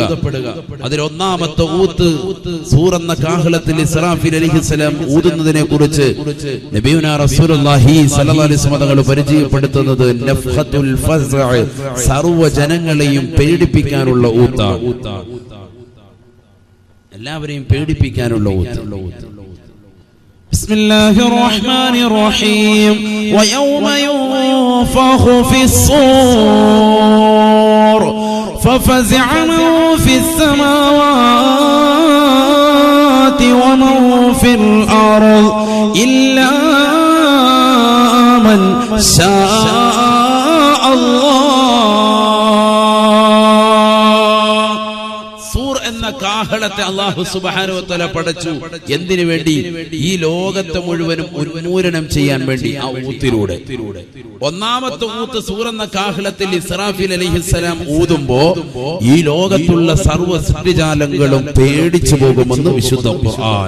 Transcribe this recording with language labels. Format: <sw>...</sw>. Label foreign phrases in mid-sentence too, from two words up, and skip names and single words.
<ml>അതിൽ ഒന്നാമത്തെ ഊത്ത് സൂർ എന്ന കാഹളത്തിൽ ഇസ്രാഫീൽ അലൈഹിസ്സലാം ഊതുന്നതിനെ കുറിച്ച്</ml> <ar>نبينا رسول الله صلى الله عليه وسلم</ar> <ml>തങ്ങൾ പരിചയപ്പെടുത്തുന്നത്</ml> <ar>نفخة الفزع,</ar> <ml>സർവ്വ ജനങ്ങളെയും പേടിപ്പിക്കാനുള്ള ഊത്താണ്. എല്ലാവരെയും പേടിപ്പിക്കാനുള്ള ഊത്ത്.</ml> <ar>بسم الله الرحمن الرحيم ويوم ينفخ في الصور ففزع من في السماوات ومن في الأرض إلا من شاء الله.</ar> <ml>സൂർ എന്ന എന്ന കാഹളത്തെ അല്ലാഹു</ml> <ar>سبحانه وتعالى</ar> <ml>പടച്ചു. എന്തിനു വേണ്ടി? ഈ ലോകത്തെ മുഴുവനും ഉന്മൂലനം ചെയ്യാൻ വേണ്ടി. ആ ഊത്തിലൂടെ ഒന്നാമത്തെ ഊത്ത് സൂർ എന്ന കാഹളത്തിൽ ഇസ്രാഫീൽ അലൈഹിസ്സലാം ഊതുമ്പോ ഈ ലോകത്തുള്ള സർവ്വ സൃഷ്ടിജാലങ്ങളും പേടിച്ചു പോകുമെന്ന് വിശുദ്ധ ഖുർആൻ.</ml>